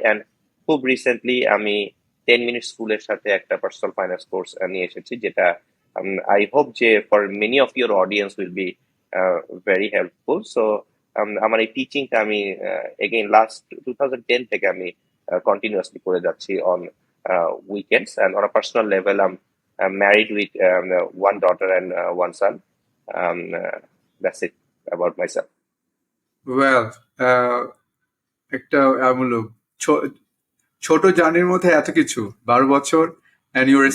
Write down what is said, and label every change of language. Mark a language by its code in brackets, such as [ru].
[bn] And খুব recently আমি 10 minute স্কুলের সাথে একটা পার্সোনাল ফাইন্যান্স কোর্স নিয়ে এসেছি, যেটা [en] I hope যে for many of your audience will be very helpful. [bn] So আমার এই টিচিংটা আমি এগেইন লাস্ট 2010 থেকে আমি কন্টিনিউয়াসলি করে যাচ্ছি [en] On weekends. And on a personal level, I'm married with one daughter and one son. That's it about myself. [bn] Well, একটা বললো ছোট জার্নির মধ্যে এত কিছু, 12 বছর, [en] and you're a